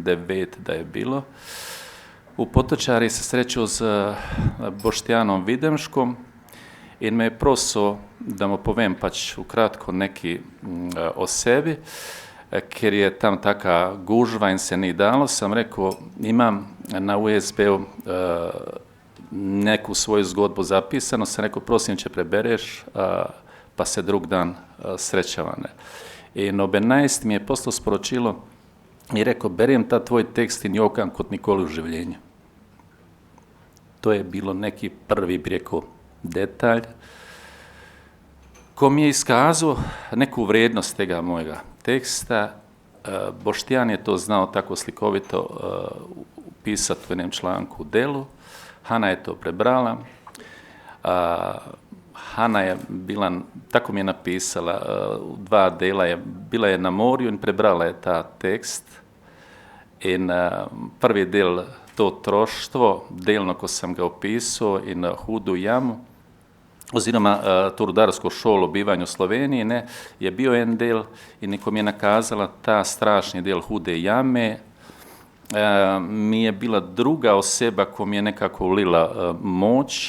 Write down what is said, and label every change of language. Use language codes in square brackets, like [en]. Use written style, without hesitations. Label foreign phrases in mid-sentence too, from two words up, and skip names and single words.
[bs] 9 da je bilo, u Potočari se sreću [sl] z Boštjanom Videmškom in me je prosil, da mu povem pač ukratko neki o sebi, ker je tam taka gužva in se ni dalo, [bs] sam rekao, imam na USB-u neku svoju [sl] zgodbu zapisano, [bs] sam rekao, [sl] prosim če prebereš, pa se drug dan srećavane. In ob 11 mi je poslao sporočilo [bs] i rekao, [sl] berem ta tvoj tekst in jokam kot nikoli u življenju. [bs] To je bilo neki prvi, bi rekao, detalj, ko mi je iskazao neku vrijednost [sl] tega mojega teksta. Boštjan [bs] je to znao tako slikovito upisati u jednom članku u delu, [sl] Hana je to prebrala, Hana je bila, tako mi je napisala, u 2 dela bila je na morju in prebrala je ta tekst. In prvi del to otroštvo, delno, ko sem ga opisal, in hudu jamu, oziroma to rudarsko šolo o bivanju v Sloveniji, ne, je bil en del in ko mi je nakazala ta strašni del hude jame, mi je bila druga oseba, ko mi je nekako ulila moč.